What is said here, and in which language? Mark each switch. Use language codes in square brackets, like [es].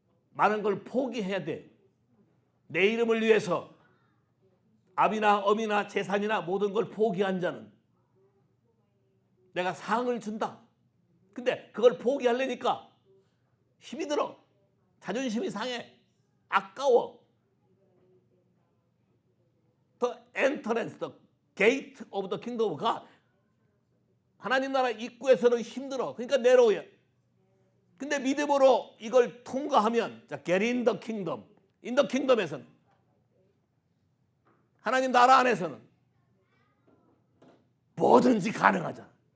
[ko] 많은 걸 포기해야 돼. 내 이름을 위해서 아비나 어미나 재산이나 모든 걸 포기한 자는 내가 상을 준다. 근데 그걸 포기하려니까 힘이 들어. 자존심이 상해. 아까워. [en] The entrance, the gate of the kingdom of God. [ko] 하나님 나라 입구에서는 힘들어. 그러니까 내려오야. 근데 믿음으로 이걸 통과하면, 자, [en] get in the kingdom. in the kingdom [ko] 에서는, 하나님 나라 안에서는 뭐든지 가능하잖아.